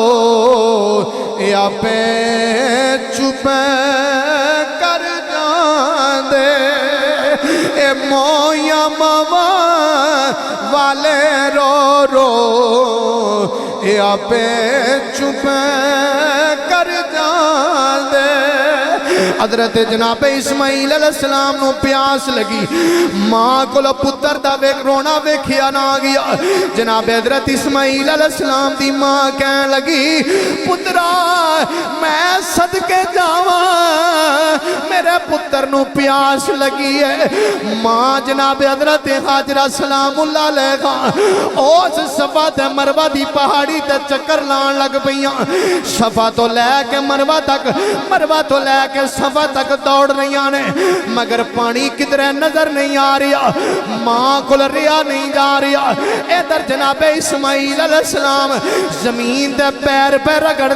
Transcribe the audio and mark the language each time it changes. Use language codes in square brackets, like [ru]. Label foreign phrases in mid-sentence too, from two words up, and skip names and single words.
[pa] یا پہ چپ کر جاندے اے مویا موا والے رو رو یا پہ چپ کر جاندے حضرت جناب اسماعیل [ar] علیہ السلام [pa] نو پیاس لگی ماں کو پتر دا رونا ویکھیا نہ گیا جناب حضرت اسماعیل [ar] علیہ السلام [pa] دی ماں کہنے لگی پترا میں صدقے جاواں میرے پتر نو پیاس لگی ہے ماں جناب حضرت حاجرہ [ar] سلام اللہ علیہ [pa] اس صفا تے مروہ دی پہاڑی تے چکر لان لگ پئیاں صفا تو لے کے مروہ تو لے کے صفا تک دوڑ رہی آنے مگر پانی کدرے نظر نہیں آ رہا ماں کو ریا نہیں جا رہا ادھر جناب اسماعیل [ar] علیہ السلام [pa] زمین دے پیر پہ رگڑ